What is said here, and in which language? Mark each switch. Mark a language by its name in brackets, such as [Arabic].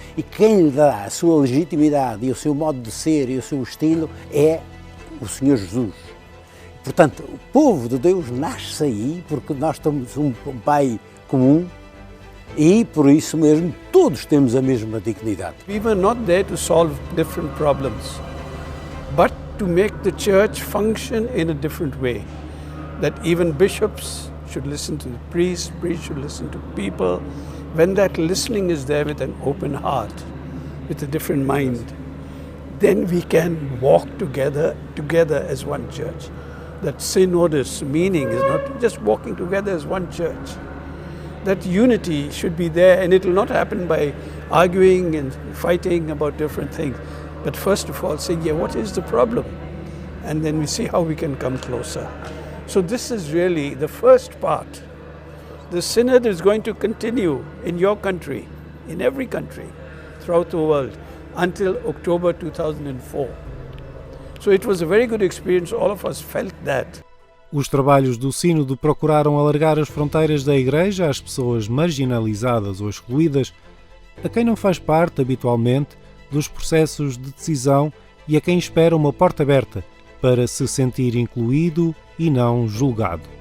[Portuguese] E quem lhe dá a sua legitimidade e o seu modo de ser e o seu estilo é o Senhor Jesus. Portanto, o povo de Deus nasce aí porque nós temos um Pai comum e, por isso mesmo, todos temos a mesma dignidade. [English] We were not there to solve different problems, but to make the church function in a different way. That even bishops should listen to the priests should listen to people. When that listening is there with an open heart, with a different mind, then we can walk together as one church. That synodous meaning is not just walking together as one church. That unity should be there, and it will not happen by arguing and fighting about different things. But first of all, saying, what is the problem? And then we see how we can come closer. So this is really the first part. The synod is going to continue in your country, in every country throughout the world until October 2004. So it was a very good experience. All of us felt that. [Portuguese] Os trabalhos do Sínodo procuraram alargar as fronteiras da Igreja às pessoas marginalizadas ou excluídas, a quem não faz parte habitualmente dos processos de decisão e a quem espera uma porta aberta para se sentir incluído e não julgado.